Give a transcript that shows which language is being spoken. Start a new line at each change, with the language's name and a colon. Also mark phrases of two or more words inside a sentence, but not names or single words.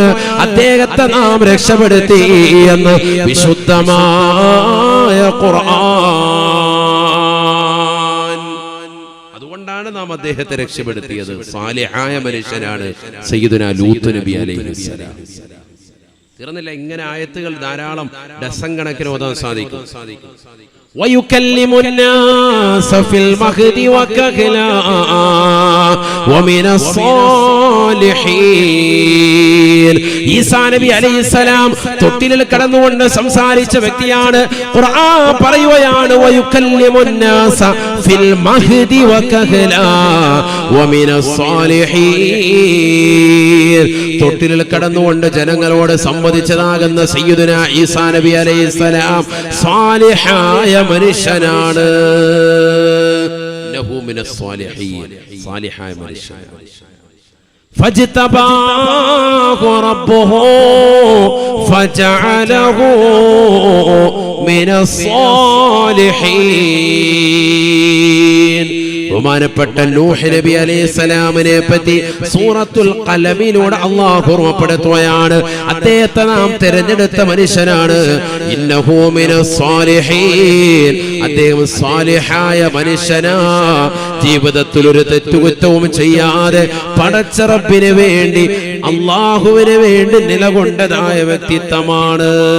Malayalam: അദ്ദേഹത്തെ നാം രക്ഷപ്പെടുത്തി എന്ന് വിശുദ്ധമായ ഖുർആൻ. അതുകൊണ്ടാണ് നാം അദ്ദേഹത്തെ രക്ഷപ്പെടുത്തിയത്. സാലിഹായ മനുഷ്യനാണ് സയ്യിദുനാ ലൂത്ത് നബി അലൈഹിസ്സലാം. തീർന്നില്ല, ഇങ്ങനെ ആയത്തുകൾ ധാരാളം ഡസൻ കണക്കിന് ഓതാൻ സാധിക്കും.
Arabic: ويكلم الناس في المهد وكهلا ومن الصالحين.
Malayalam: ഈസാ നബി അലൈഹിസ്സലാം തൊട്ടിലിൽ കടന്നുകൊണ്ട് സംസാരിച്ച വ്യക്തിയാണ്. ഖുർആൻ പറയുകയാണ്
Arabic: ويكلم الناس في المهد وكهلا ومن الصالحين.
Malayalam: തൊട്ടിലിൽ കടന്നുകൊണ്ട് ജനങ്ങളോട് സംവദിച്ചതാകുന്ന സയ്യിദുനാ ഈസാ നബി അലൈഹിസ്സലാം സാലിഹായ മനുഷ്യനാണ്.
Arabic: إنه من الصالحين,
Malayalam: സാലിഹായ മനുഷ്യനാണ്.
Arabic: فاجتباه ربه فجعله من الصالحين.
Malayalam: ബഹുമാനപ്പെട്ട നൂഹ് നബി അലൈഹിസ്സലാമിനെ പറ്റി സൂറത്തുൽ ഖലമിലൂടെ അല്ലാഹു ഓർമ്മപ്പെടുത്തുകയാണ്. അദ്ദേഹത്തെ നാം തിരഞ്ഞെടുത്ത മനുഷ്യനാണ്.
Arabic: إنه من الصالحين,
Malayalam: അദ്ദേഹം സാലിഹായ മനുഷ്യനാ. ജീവിതത്തിൽ ഒരു തെറ്റുകുറ്റവും ചെയ്യാതെ പടച്ച റബ്ബിന് വേണ്ടി അല്ലാഹുവിന് വേണ്ടി നിലകൊണ്ടതായ വ്യക്തിത്വമാണ്.